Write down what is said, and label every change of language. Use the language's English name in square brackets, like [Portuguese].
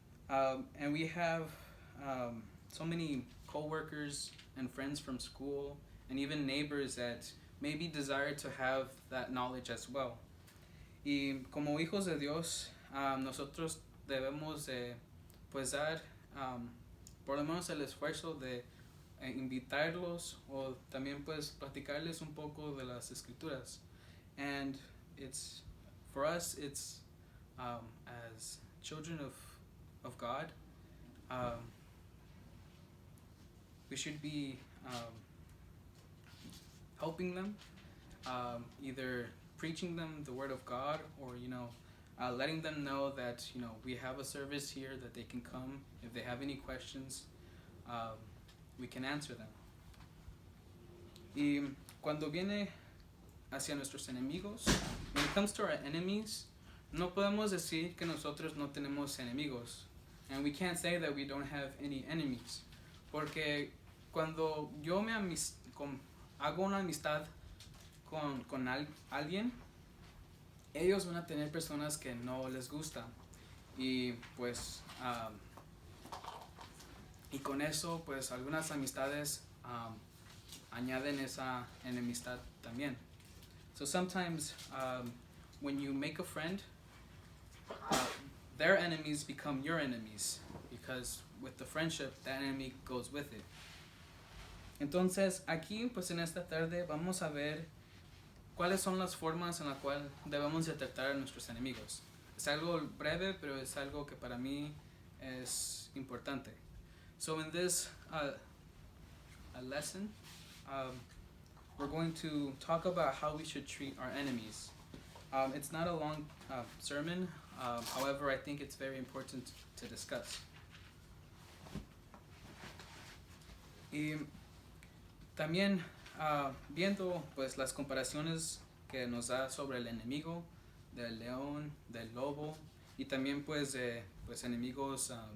[English] And we have so many co-workers and friends from school and even neighbors that maybe desire to have that knowledge as well. [Spanish] Y como hijos de Dios, nosotros debemos de pues dar por lo menos el esfuerzo de invitarlos o también pues platicarles un poco de las escrituras. [English] And it's for us, it's as children of God, we should be helping them, either preaching them the word of God, or letting them know that we have a service here that they can come if they have any questions. We can answer them. [Spanish] Y cuando viene hacia nuestros enemigos, [English] when it comes to our enemies, [Spanish] no podemos decir que nosotros no tenemos enemigos, [English] and we can't say that we don't have any enemies, [Spanish] porque cuando yo hago una amistad con alguien, ellos van a tener personas que no les gustan, y pues y con eso pues algunas amistades añaden esa enemistad también. [English] So sometimes when you make a friend, their enemies become your enemies, because with the friendship, that enemy goes with it. [Spanish] Entonces, aquí, pues en esta tarde, vamos a ver cuáles son las formas en las cuales debemos de tratar a nuestros enemigos. Es algo breve, pero es algo que para mí es importante. [English] So in this lesson, we're going to talk about how we should treat our enemies. It's not a long sermon, however, I think it's very important to discuss. [Spanish] Y también viendo pues las comparaciones que nos da sobre el enemigo, del león, del lobo, y también pues pues enemigos